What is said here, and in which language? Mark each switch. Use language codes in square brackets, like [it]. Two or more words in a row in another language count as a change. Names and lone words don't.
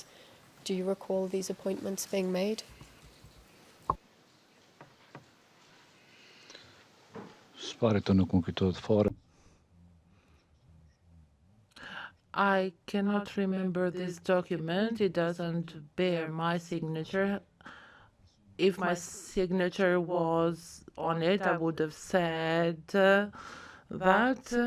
[en] Do you recall these appointments being made? [sq] S'pari të nuk më kujtohet fare. [en] I cannot remember this document. It doesn't bear my signature. If my signature was on it, I would have said that.